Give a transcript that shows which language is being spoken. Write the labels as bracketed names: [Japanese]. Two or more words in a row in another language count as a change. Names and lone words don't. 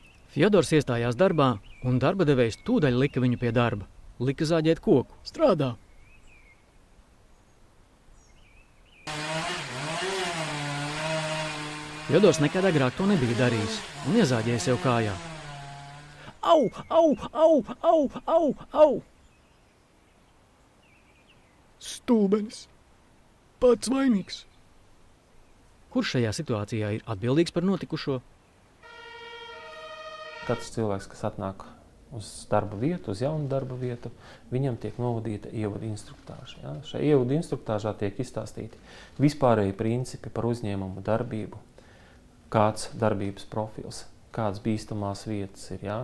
[Latvian] Fjodors iestājās darbā, un darba devējs tūdaļ lika viņu pie darba. Lika zāģēt koku. Strādā! Fjodors nekad agrāk to nebija darījis un iezāģēja sev kājā. Au, au, au, au, au, au! Stulbenis! Pats vainīgs! Kurš šajā situācijā ir atbildīgs par notikušo? Katrs cilvēks, kas atnāk uz darba vietu, uz jaunu darba vietu, viņam tiek novadīta ievadu instruktāža. Ja? Šajā ievadu instruktāžā tiek izstāstīti vispārēji principi par uzņēmumu darbību, kāds darbības profils, kādas bīstamās vietas ir, ja?